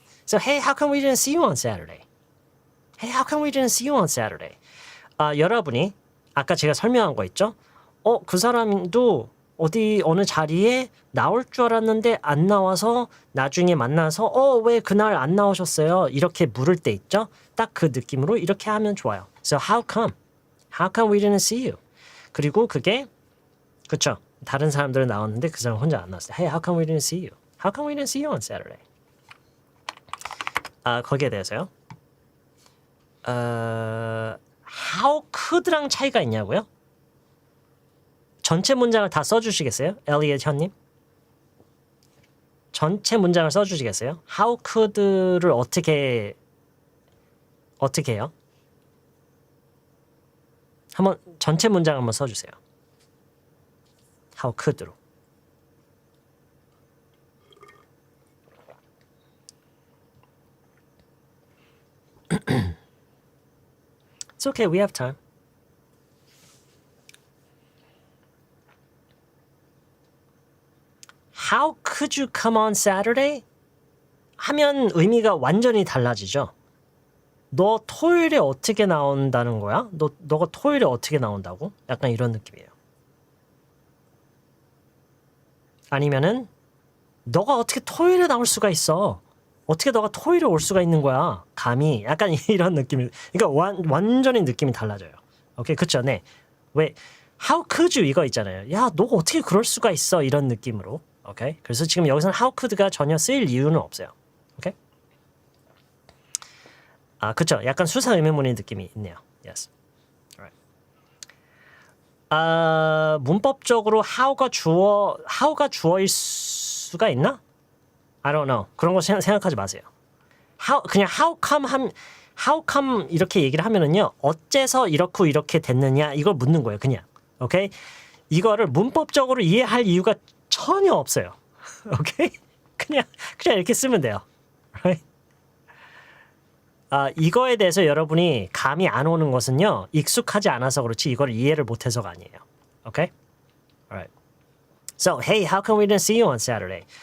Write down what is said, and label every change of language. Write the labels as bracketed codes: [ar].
[en] So, hey, how come we didn't see you on Saturday? Hey, how come we didn't see you on Saturday? [ko] 여러분이 아까 제가 설명한 거 있죠? 그 사람도 어느 자리에 나올 줄 알았는데 안 나와서 나중에 만나서 왜 그날 안 나오셨어요? 이렇게 물을 때 있죠? 딱 그 느낌으로 이렇게 하면 좋아요. [en] So, how come? How come we didn't see you? [ko] 그리고 그게 그쵸? 다른 사람들은 나왔는데 그 사람 혼자 안 나왔어요. [en] Hey, how come we didn't see you? How come we didn't see you on Saturday? [ko] 거기에 대해서요. How could랑 차이가 있냐고요? 전체 문장을 다 써주시겠어요? 엘리엇 현님? 전체 문장을 써주시겠어요? How could를 어떻게 해요? 한번 전체 문장 한번 써주세요. [en] How could로. It's okay, we have time. How could you come on Saturday? [ko] 하면 의미가 완전히 달라지죠. 너 토요일에 어떻게 나온다는 거야? 너가 토요일에 어떻게 나온다고? 약간 이런 느낌이에요. 아니면은 너가 어떻게 토요일에 나올 수가 있어? 어떻게 너가 토요일에 올 수가 있는 거야? 감히 약간 이런 느낌이. 그러니까 완전히 느낌이 달라져요. 오케이, 그렇죠? 네. 왜 How could you 이거 있잖아요. 야, 너가 어떻게 그럴 수가 있어? 이런 느낌으로. 오케이. 그래서 지금 여기서는 How could가 전혀 쓰일 이유는 없어요. 오케이. 아, 그렇죠. 약간 수사 의문문의 느낌이 있네요. [en] Yes. Alright. [ko] 문법적으로 how가 주어일 수가 있나? [en] I don't know. [ko] 그런 거 생각하지 마세요. 그냥 how come 이렇게 얘기를 하면은요. 어째서 이렇게 됐느냐 이걸 묻는 거예요. 그냥. 오케이? 이거를 문법적으로 이해할 이유가 전혀 없어요. 오케이? 그냥 이렇게 쓰면 돼요. [en] Right? [ko] 이거에 대해서 여러분이 감이 안 오는 것은요. 익숙하지 않아서 그렇지 이걸 이해를 못해서가 아니에요. 오케이? [en] Alright. So, hey, how come we didn't see you on Saturday?